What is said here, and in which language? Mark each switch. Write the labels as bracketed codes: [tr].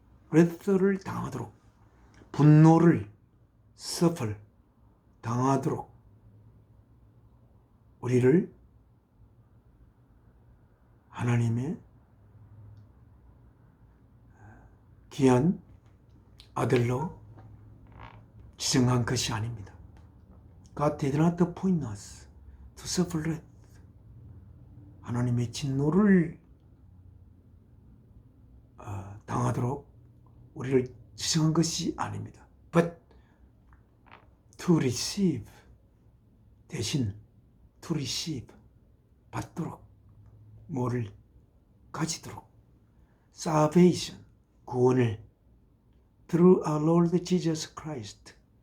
[ko] wrath를 당하도록, 분노를 suffer 당하도록 우리를 하나님의 귀한 아들로 지정한 것이 아닙니다. [en] God did not appoint us to suffer wrath. [ko] 하나님의 진노를 당하도록 우리를 지정한 것이 아닙니다. [en] But to receive, 대신 to receive, [ko] 받도록, 뭐를 가지도록, [en] salvation, [ko] 구원을 [en] through our Lord Jesus Christ,